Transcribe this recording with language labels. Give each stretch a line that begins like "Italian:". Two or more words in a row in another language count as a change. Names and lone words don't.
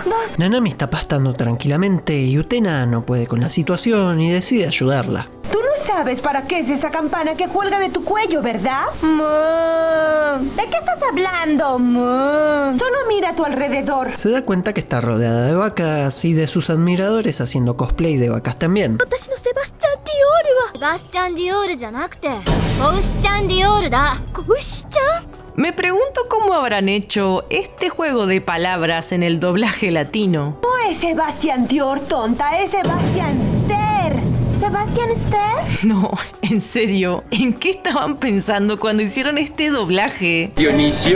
Spanish: Nanami está pastando tranquilamente y Utena no puede con la situación y decide ayudarla. Tú no sabes para qué es esa campana que cuelga de tu cuello, ¿verdad? ¿De qué estás hablando? Solo mira a tu alrededor. Se da cuenta que está rodeada de vacas y de sus admiradores haciendo cosplay de vacas también.
Japanese: 私のセバスチャン・ディオールはセバスチャン・ディオールじゃなくてコウシちゃん・ディオールだ。コウシちゃん
Spanish: Me pregunto cómo habrán hecho este juego de palabras en el doblaje latino. No es Sebastián Dior, tonta, es Sebastián Ster. ¿Sebastián Ster? No, en serio, ¿en qué estaban pensando cuando hicieron este doblaje? Dionisio.